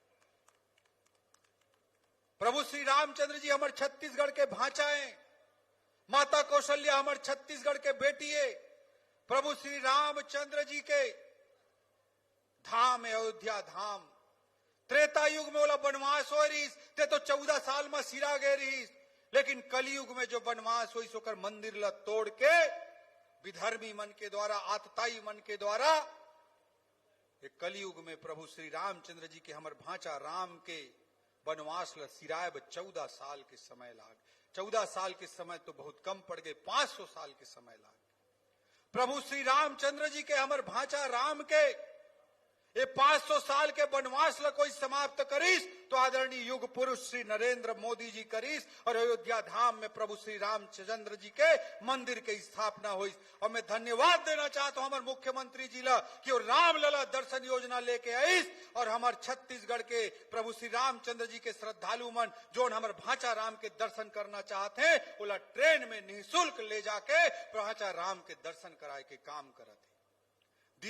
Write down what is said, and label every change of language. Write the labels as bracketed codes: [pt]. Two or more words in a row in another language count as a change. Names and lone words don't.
[hne] प्रभु श्री रामचंद्र जी हमारे छत्तीसगढ़ के भांचा है, माता कौशल्या हमारे छत्तीसगढ़ के बेटी है। प्रभु श्री रामचंद्र जी के धाम है अयोध्या धाम। त्रेता युग में बोला वनवास हो रहीस ते तो 14 साल में सिरा गए रहीस, लेकिन कलयुग में जो वनवास होइस ओकर मंदिर ला तोड़ के विधर्मी मन के द्वारा, आतताई मन के द्वारा एक कलयुग में प्रभु श्री रामचंद्र जी के हमर भांचा राम के वनवास ला सिराए 14 साल के समय लाग। 14 साल के समय तो बहुत कम पड़ गए, 500 साल के समय लाग। प्रभु श्री रामचंद्र जी के हमर भांचा राम के ये 500 साल के वनवास ला कोई समाप्त करीस तो आदरणीय युग पुरुष श्री नरेंद्र मोदी जी करीस और अयोध्या धाम में प्रभु श्री रामचंद्र जी के मंदिर के स्थापना हुई। और मैं धन्यवाद देना चाहता हूं हमारे मुख्यमंत्री जी ला कि वो रामलला दर्शन योजना लेके आईस और हमारे छत्तीसगढ़ के प्रभु श्री रामचंद्र जी के श्रद्धालु मन जो हमारे भांचा राम के दर्शन करना चाहते हैं बोला ट्रेन में निःशुल्क ले जाके भांचा राम के दर्शन कराए के काम करते।